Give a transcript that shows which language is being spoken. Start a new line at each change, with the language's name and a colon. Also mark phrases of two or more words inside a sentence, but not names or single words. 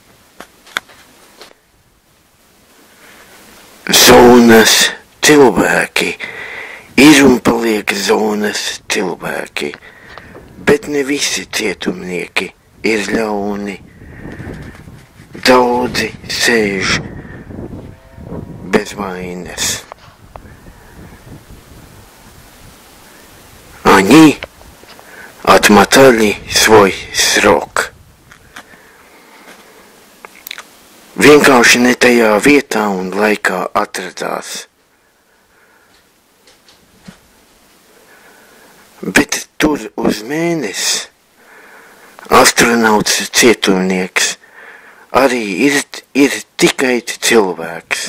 Latvian: Zonas cilvēki ir un paliek zonas cilvēki, bet ne visi cietumnieki ir ļauni. Daudzi sēž bez vainas.
Russian: Они отмотали свой срок.
Latvian: Vienkārši ne tajā vietā un laikā atradās. Bet tur uz Mēnesi astronauts cietumnieks arī ir tikai cilvēks.